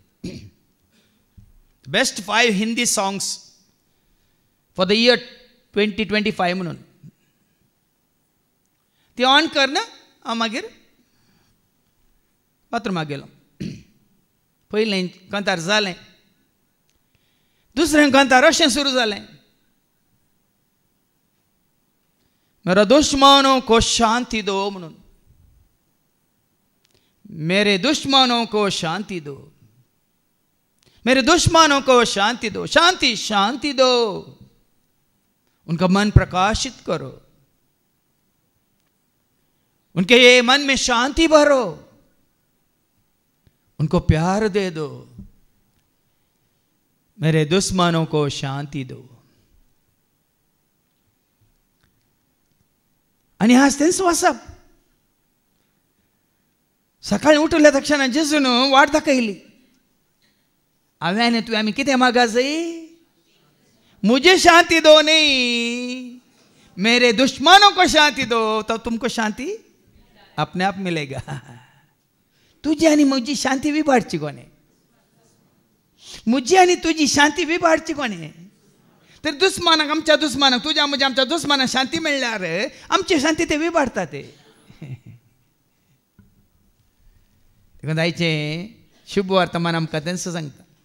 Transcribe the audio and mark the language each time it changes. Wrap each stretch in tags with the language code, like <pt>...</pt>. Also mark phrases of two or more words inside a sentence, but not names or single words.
<en>Best 5 Hindi songs for the year 2025 म्हणून.</en> <kok>ती ऑन कर ना. हांव मागीर बाथरुमाक गेलो. पयलें कांतार जालें. दुसरें कांतार अशें सुरू जालें.</kok> <hi>मेरा दुश्मनों को शांति दो म्हणून. मेरे दुश्मनों को शांति दो, मेरे दुश्मनों को शांति दो, शांति शांति दो, उनका मन प्रकाशित करो, उनके ये मन में शांति भरो, उनको प्यार दे दो. मेरे दुश्मनों को शांति दो.</hi> <kok>आणि आज तेंच वाचप. सकाळी उठल्या तक्षण जेजून वाट दाखयली. हांवें तुवें आमी कितें मागायचें?</kok> <hi>मुझे शांति दो नहीं, मेरे दुश्मनों को शांति दो, तो तुमको शांति अपने आप मिलेगा.</hi> <kok>तुझी आणि मुझी शांती विबाडची कोणे? मुझी आणि तुझी शांती विबाडची कोणे? तर दुश्मनाक, आमच्या दुश्मनाक, तुझ्या म्हणजे आमच्या दुश्मनाक शांती मिळल्यार आमची शांती ते विबाडतात. ते देखून आयचें शुभ वर्तमान आमकां तेंच सांगता.</kok>